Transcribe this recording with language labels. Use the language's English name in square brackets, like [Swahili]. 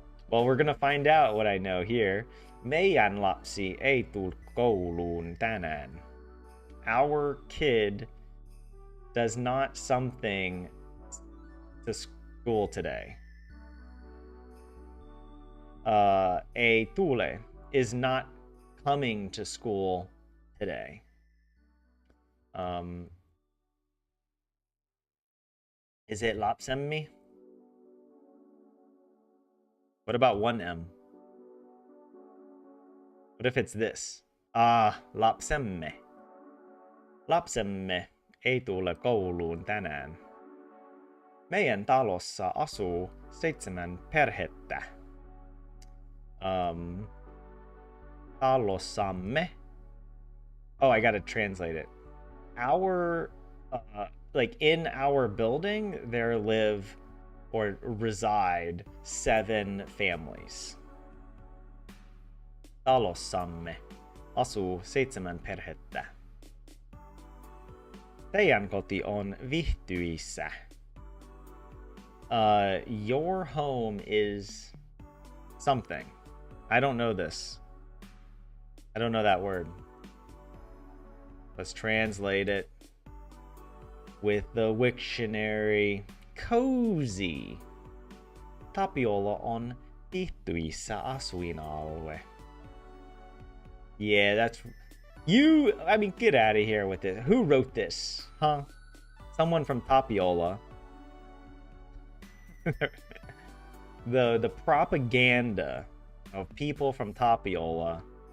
[English] Well, we're gonna find out what I know here. [Finnish] Meidän lapsi ei tule kouluun tänään. [English] Our kid does not something to school today. [Finnish] Ei tule [English] is not coming to school today. Is it lapsemme? What about one M? What if it's this? Lapsemme. [Finnish] Lapsemme ei tule kouluun tänään. Meidän talossa asuu 7 perhettä. [English] Talossamme. Oh, I gotta translate it. Our, like in our building, there live or reside 7 families. [Finnish] Talossamme asuu 7 perhettä. Teidän koti on Vihtyissä. [English] Your home is something. I don't know this. I don't know that word. Let's translate it with the Wiktionary. Cozy. [Finnish] Tapiola on vihtyissä asuinalue. [English] Yeah, that's... You... I mean, get out of here with it. Who wrote this? Huh? Someone from Tapiola. the propaganda of people from Tapiola.